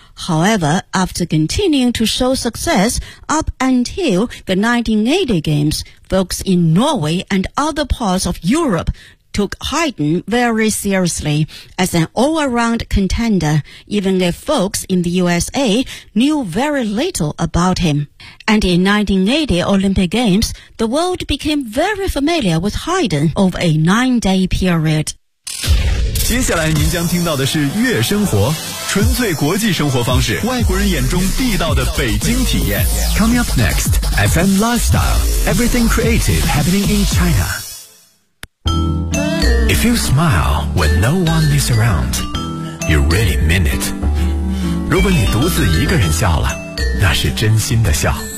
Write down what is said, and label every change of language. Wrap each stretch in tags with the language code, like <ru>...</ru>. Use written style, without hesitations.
<en>However, after continuing to show success up until the 1980 Games, folks in Norway and other parts of Europe took Haydn very seriously as an all-around contender, even if folks in the USA knew very little about him. And in 1980 Olympic Games, the world became very familiar with Haydn over a nine-day period.</en> <zh>接下来您将听到的是悦生活，纯粹国际生活方式，外国人眼中地道的北京体验。</zh> <en>Coming up next, FM Lifestyle, everything creative happening in China. If you smile when no one is around, you really mean it.</en> <zh>如果你独自一个人笑了，那是真心的笑。</zh>